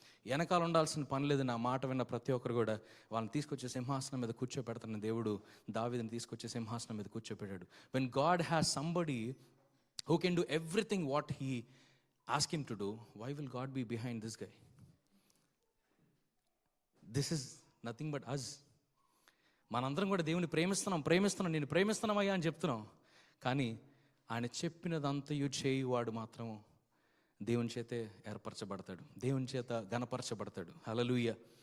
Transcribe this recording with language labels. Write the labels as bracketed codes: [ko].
[te] వెనకాల ఉండాల్సిన పని లేదు. నా మాట విన్న ప్రతి ఒక్కరు కూడా వాళ్ళని తీసుకొచ్చే సింహాసనం మీద కూర్చోపెడతాను. దేవుడు దావీదుని తీసుకొచ్చే సింహాసనం మీద కూర్చోపెట్టాడు. [en] When God has somebody who can do everything what he asked him to do, why will God be behind this guy? This is nothing but us. [te] మనందరం కూడా దేవుని ప్రేమిస్తున్నాం, నేను ప్రేమిస్తున్నామయ్యా అని చెప్తున్నాం. కానీ ఆయన చెప్పినదంతయు చేయువాడు మాత్రం దేవుని చేతే ఏర్పరచబడతాడు, దేవుని చేత ఘనపరచబడతాడు. హల్లెలూయా.